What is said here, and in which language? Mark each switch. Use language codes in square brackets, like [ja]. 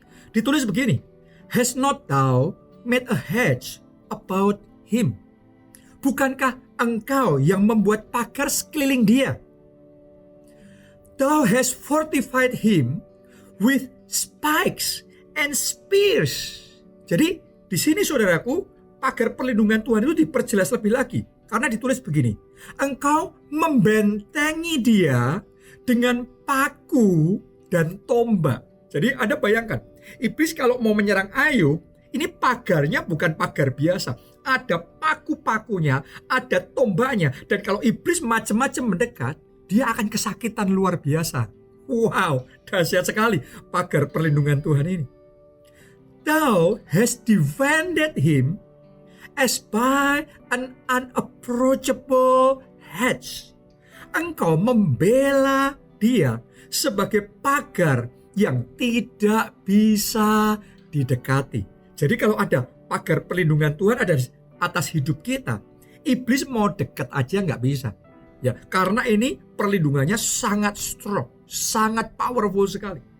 [id] Ditulis begini, [en] Has not thou made a hedge about him? [id] Bukankah engkau yang membuat pagar sekeliling dia? [en] Thou hast fortified him with spikes and spears. [id] Jadi di sini saudaraku, pagar perlindungan Tuhan itu diperjelas lebih lagi. Karena ditulis begini, engkau membentengi dia dengan paku dan tombak. Jadi Anda bayangkan, iblis kalau mau menyerang Ayub, ini pagarnya bukan pagar biasa. Ada paku-pakunya, ada tombaknya. Dan kalau iblis macam-macam mendekat, dia akan kesakitan luar biasa. Wow, dahsyat sekali pagar perlindungan Tuhan ini. [en] Thou hast defended him as by an unapproachable hedge. [id] Engkau membela dia sebagai pagar yang tidak bisa didekati. Jadi kalau ada pagar perlindungan Tuhan ada di atas hidup kita, iblis mau dekat aja nggak bisa. Ya, karena ini perlindungannya sangat strong, sangat powerful sekali.